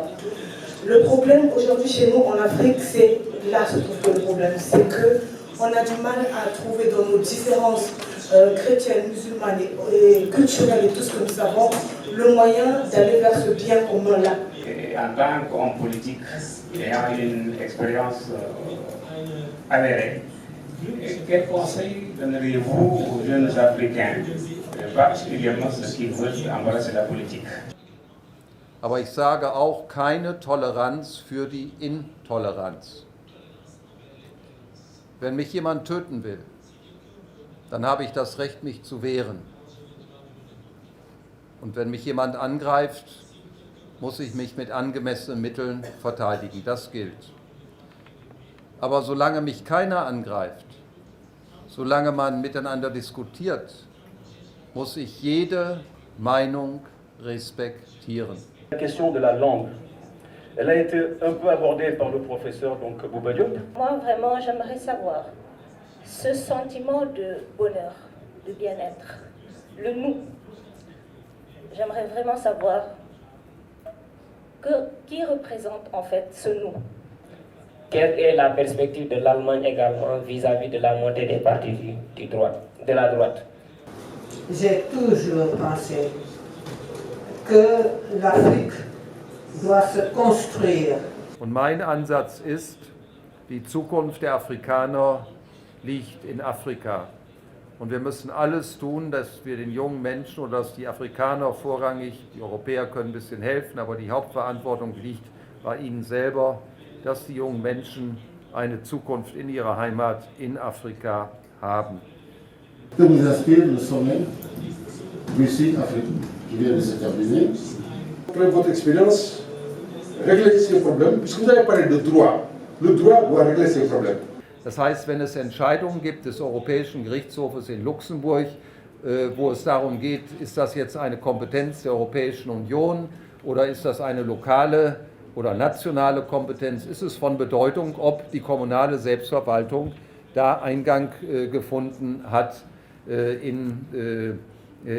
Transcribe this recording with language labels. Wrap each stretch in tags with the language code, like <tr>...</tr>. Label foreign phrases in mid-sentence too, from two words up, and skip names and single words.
<fr>Le problème aujourd'hui chez nous en Afrique, c'est là se trouve que le problème, c'est qu'on a du mal à trouver dans nos différences chrétiennes, musulmanes et culturelles et tout ce que nous avons, le moyen d'aller vers ce bien commun-là. En tant qu'homme politique, ayant une expérience avérée, quel conseil donneriez-vous aux jeunes Africains, particulièrement ceux qui veulent embrasser la politique?</fr> <de>Aber ich sage auch keine Toleranz für die Intoleranz. Wenn mich jemand töten will, dann habe ich das Recht, mich zu wehren. Und wenn mich jemand angreift, muss ich mich mit angemessenen Mitteln verteidigen. Das gilt. Aber solange mich keiner angreift, solange man miteinander diskutiert, muss ich jede Meinung respektieren.</de> <fr>La question de la langue, elle a été un peu abordée par le professeur Bouba Diop. Moi, vraiment, j'aimerais savoir ce sentiment de bonheur, de bien-être, le nous. J'aimerais vraiment savoir qui représente en fait ce nous. Quelle est la perspective de l'Allemagne également vis-à-vis de la montée des partis de la droite? J'ai toujours pensé que l'Afrique doit se construire.</fr> <de>Und mein Ansatz ist, die Zukunft der Afrikaner liegt in Afrika. Und wir müssen alles tun, dass wir den jungen Menschen oder dass die Afrikaner vorrangig, die Europäer können ein bisschen helfen, aber die Hauptverantwortung liegt bei ihnen selber, dass die jungen Menschen eine Zukunft in ihrer Heimat in Afrika haben.</de> <fr>Que vous inspire le sommet Russie-Afrique qui vient de se terminer? Après votre expérience, réglez ces problèmes, puisque vous avez parlé de droit. Le droit doit régler ces problèmes.</fr> <de>Das heißt, wenn es Entscheidungen gibt des Europäischen Gerichtshofes in Luxemburg, wo es darum geht, ist das jetzt eine Kompetenz der Europäischen Union oder ist das eine lokale oder nationale Kompetenz, ist es von Bedeutung, ob die kommunale Selbstverwaltung da Eingang gefunden hat in die Entscheidung.</de>